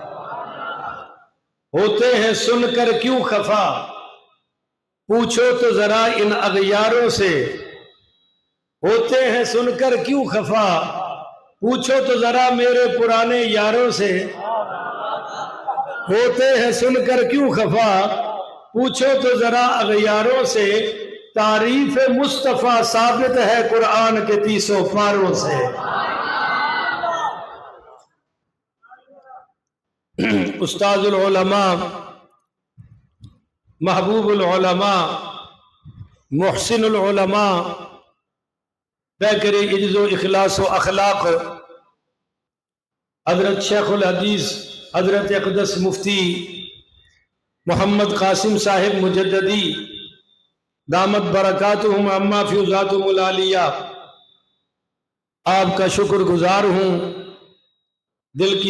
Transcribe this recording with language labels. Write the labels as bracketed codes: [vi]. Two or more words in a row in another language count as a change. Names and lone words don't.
[ur] ہوتے ہیں سن کر کیوں خفا، پوچھو تو ذرا ان اغیاروں سے، ہوتے ہیں سن کر کیوں خفا، پوچھو تو ذرا میرے پرانے یاروں سے، ہوتے ہیں سن کر کیوں خفا، پوچھو تو ذرا اغیاروں سے، تعریف مصطفیٰ ثابت ہے قرآن کے 30 پاروں سے۔ استاد العلماء، محبوب العلماء، محسن العلماء، پیکر عجز و اخلاص و اخلاق، حضرت شیخ الحدیث حضرت اقدس مفتی محمد قاسم صاحب مجددی [ar] دامت برکاتہم عما فیضاتہم العالیہ، [ur] آپ کا شکر گزار ہوں دل کی